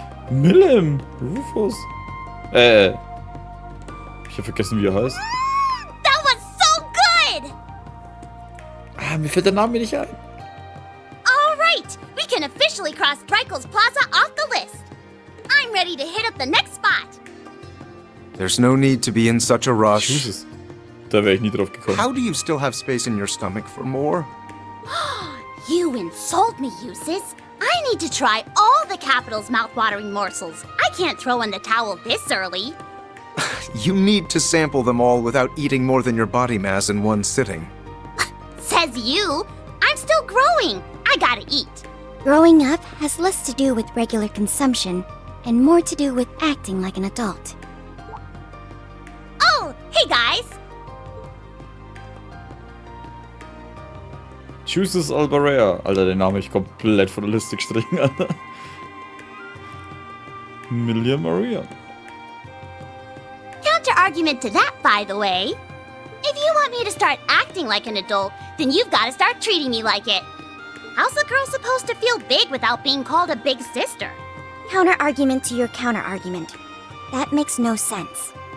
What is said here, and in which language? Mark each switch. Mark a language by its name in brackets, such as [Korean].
[English] Millium! Rufus! [German] Ich hab vergessen, wie er heißt. [English] That was so good! [German] Ah, mir fällt der Name nicht ein. [English] All right, we can officially cross Dreikel's Plaza off the list. I'm ready to hit up the next spot. There's no need to be in such a rush. Jusis. [German] Da wäre ich nie drauf gekommen. [English] How do you still have space in your stomach for more? You insult me, Jusis. I need to try all the capital's mouth-watering morsels. I can't throw in the towel this early. You need to sample them all without eating more than your body mass in one sitting. Says you. I'm still growing. I gotta eat. Growing up has less to do with regular consumption and more to do with acting like an adult. Oh, hey guys. Jusis Albarea. [German] Alter, den Namen ich komplett von der Liste gestrichen, Alter. [English] Millium Maria. Counter-argument to that, by the way. If you want me to start acting like an adult, then you've got to start treating me like it. How's a girl supposed to feel big without being called a big sister? Counter-argument to your counter-argument. That makes no sense.